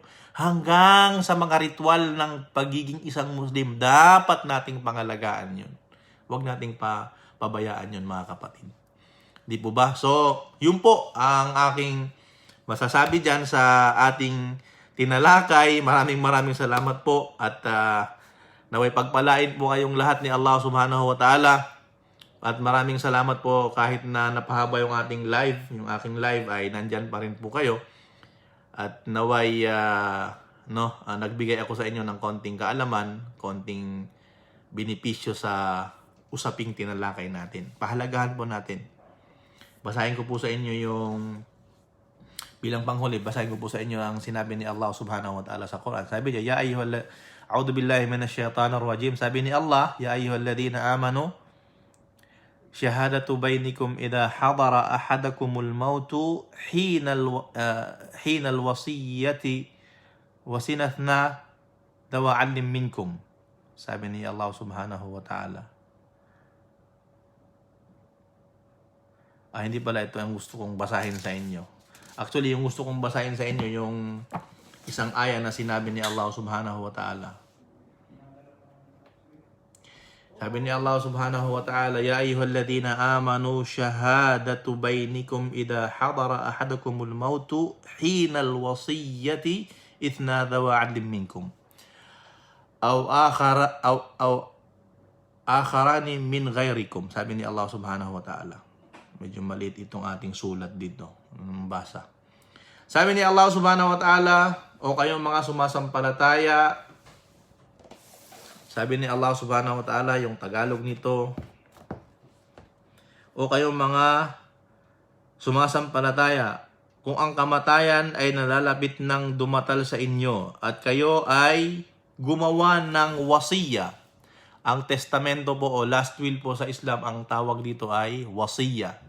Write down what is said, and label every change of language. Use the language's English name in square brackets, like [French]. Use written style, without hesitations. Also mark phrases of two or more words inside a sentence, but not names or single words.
[Filipino] Hanggang sa mga ritual ng pagiging isang Muslim, dapat nating pangalagaan yun. Huwag nating pabayaan yun, mga kapatid. Di po ba? So, yun po ang aking masasabi dyan sa ating tinalakay. Maraming salamat po at naway pagpalain po kayong lahat ni Allah [Arabic] سبحانه وتعالى. [Filipino] At maraming salamat po kahit na napahaba yung ating live. Yung aking live ay nandyan pa rin po kayo. At naway nagbigay ako sa inyo ng konting kaalaman, konting benepisyo sa usaping tinalakay natin. Pahalagahan po natin. Basahin ko po sa inyo yung bilang panghuli, basahin ko po sa inyo ang sinabi ni Allah [Arabic] سبحانه وتعالى [Filipino] sa Quran. Sabi niya, [Arabic] أعوذ بالله من الشيطان الرجيم. [Filipino] Sabi ni Allah, [Arabic] يا أيها الذين آمنوا شهادة بينكم إذا حضر أحدكم الموت حين الوصية واثنا دوا عالم منكم. [Filipino] Sabi ni Allah [Arabic] سبحانه وتعالى. [Filipino] Hindi pala ito ang gusto kong basahin sa inyo. Actually, yung gusto kong basahin sa inyo, yung isang aya na sinabi ni Allah [Arabic] سبحانه وتعالى. [Filipino] Sabi ni Allah [Arabic] سبحانه وتعالى يا أيها الذين آمنوا شهادة بينكم إذا حضر أحدكم الموت حين الوصية اثنان ذوا عدل منكم. أو آخران من غيركم. [Filipino] Sabi ni Allah [Arabic] سبحانه وتعالى. [Filipino] Medyo maliit itong ating sulat dito. Basa. Sabi ni Allah [Arabic] سبحانه وتعالى, [Filipino] o kayong mga sumasampalataya, sabi ni Allah [Arabic] سبحانه وتعالى, [Filipino] yung Tagalog nito, o kayong mga sumasampalataya, kung ang kamatayan ay nalalapit ng dumatal sa inyo at kayo ay gumawa ng wasiya. Ang testamento po o [English] last will [Filipino] po sa Islam, ang tawag dito ay wasiya.